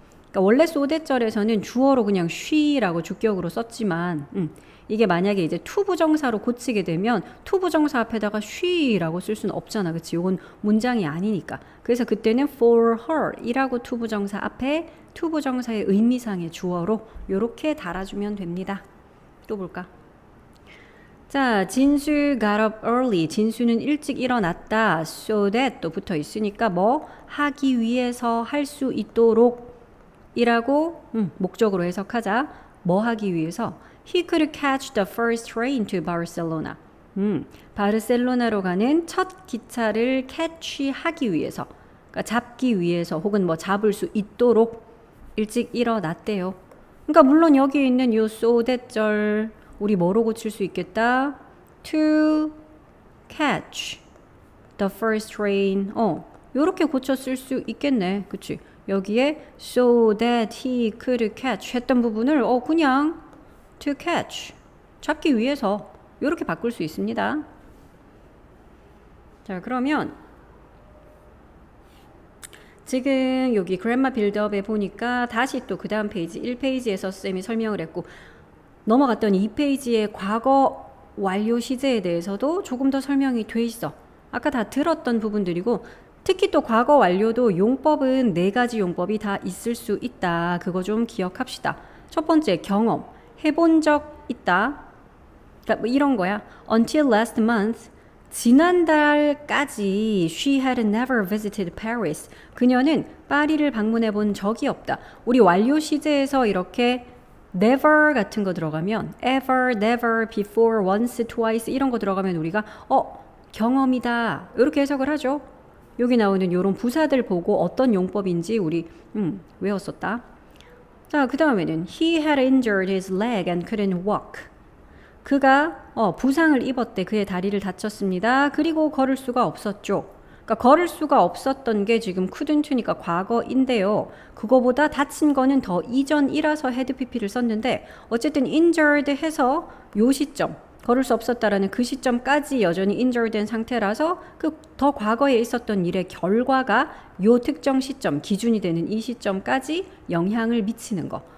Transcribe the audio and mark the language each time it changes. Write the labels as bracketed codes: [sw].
[ko] 그러니까 원래 so that 절에서는 주어로 그냥 she라고 주격으로 썼지만 이게 만약에 이제 to 부정사로 고치게 되면 to 부정사 앞에다가 she라고 쓸 수는 없잖아. 그치? 이건 문장이 아니니까. 그래서 그때는 for her 이라고 to 부정사 앞에 to 부정사의 의미상의 주어로 이렇게 달아주면 됩니다. 또 볼까? [en] 자, 진수 got up early. [ko] 진수는 일찍 일어났다. so that 또 붙어 있으니까 뭐 하기 위해서 할 수 있도록 이라고 목적으로 해석하자. 뭐 하기 위해서? [en] He could catch the first train to Barcelona. [ko] 바르셀로나로 가는 첫 기차를 catch하기 위해서, 그러니까 잡기 위해서 혹은 뭐 잡을 수 있도록 일찍 일어났대요. 그러니까 물론 여기에 있는 이 so that 절 우리 뭐로 고칠 수 있겠다? [en] To catch the first train. [ko] 요렇게 고쳐 쓸 수 있겠네. 그치? 여기에 so that he could catch 했던 부분을 그냥 to catch 잡기 위해서 이렇게 바꿀 수 있습니다. 자, 그러면 지금 여기 그랜마 빌드업에 보니까 다시 또 그 다음 페이지 1페이지에서 쌤이 설명을 했고 넘어갔더니 2페이지의 과거 완료 시제에 대해서도 조금 더 설명이 돼 있어. 아까 다 들었던 부분들이고 특히 또 과거 완료도 용법은 4가지 용법이 다 있을 수 있다. 그거 좀 기억합시다. 첫 번째 경험, 해본 적 있다. 그러니까 뭐 이런 거야. [en] Until last month, [ko] 지난달까지 [en] she had never visited Paris. [ko] 그녀는 파리를 방문해 본 적이 없다. 우리 완료 시제에서 이렇게 never 같은 거 들어가면 ever, never, before, once, twice 이런 거 들어가면 우리가 경험이다 이렇게 해석을 하죠. 여기 나오는 이런 부사들 보고 어떤 용법인지 우리 외웠었다. 자, 그 다음에는 [en] he had injured his leg and couldn't walk. [ko] 그가 부상을 입었대. 그의 다리를 다쳤습니다. 그리고 걸을 수가 없었죠. 그러니까 걸을 수가 없었던 게 지금 couldn't니까 과거인데요. 그거보다 다친 거는 더 이전이라서 had pp를 썼는데 어쨌든 injured 해서 요 시점 걸을 수 없었다라는 그 시점까지 여전히 injured된 상태라서 그 더 과거에 있었던 일의 결과가 요 특정 시점 기준이 되는 이 시점까지 영향을 미치는 거.